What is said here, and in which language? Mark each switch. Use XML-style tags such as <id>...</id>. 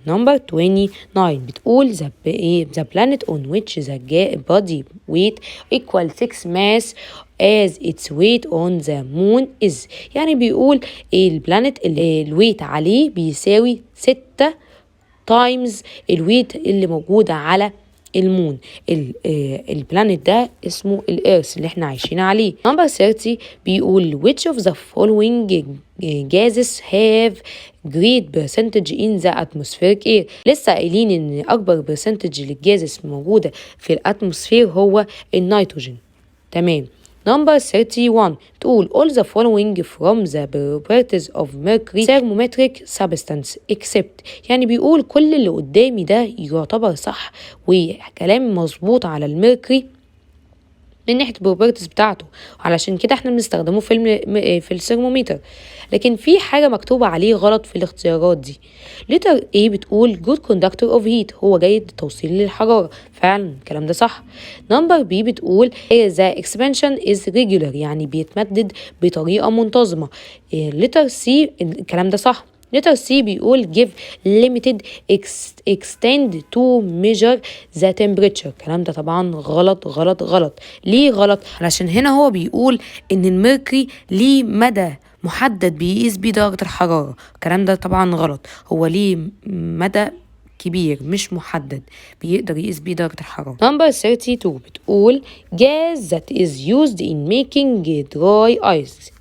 <en>number 29</en> <ar>بتقول</ar> <en>the planet on which the body weight equal 6 mass as its weight on the moon is.</en> <ar>يعني بيقول البلانت اللي الويت عليه بيساوي 6 تايمز الويت اللي موجودة على المون. البلانت ده اسمه الإيرث اللي احنا عايشين عليه.</ar> <en>number 30</en> <ar>بيقول</ar> <en>which of the following gases have great percentage in the atmospheric air.</en> <ar>لسه قايلين ان اكبر percentage للجازس موجودة في الاتموسفير هو النيتروجين. تمام.</ar> <en>number 31</en> <ar>تقول</ar> <en>all the following from the properties of mercury thermometric substance except.</en> <ar>يعني بيقول كل اللي قدامي ده يعتبر صح وكلام مظبوط على الميركوري من ناحية البروبرتيز بتاعته علشان كده احنا بنستخدمه في الثرمومتر. لكن في حاجة مكتوبة عليه غلط في الاختيارات دي.</ar> <en>letter A بتقول good conductor of heat</en> <ar>هو جيد التوصيل للحرارة. فعلا الكلام ده صح.</ar> <en>number B بتقول the expansion is regular</en> <ar>يعني بيتمدد بطريقة منتظمة. letter C الكلام ده صح.</ar> <en>letter C</en> <ar>بيقول</ar> <en>give limited extend to measure the temperature.</en> <ar>الكلام ده طبعا غلط. ليه غلط؟ علشان هنا هو بيقول ان الميركوري ليه مدى محدد بيقيس بيه درجة الحرارة. الكلام ده طبعا غلط. هو ليه مدى كبير مش محدد بيقدر يقيس بيه درجة الحرارة.</ar> <en>number 32</en> <ar>بتقول</ar> <en>gas that is used in making dry ice.</en>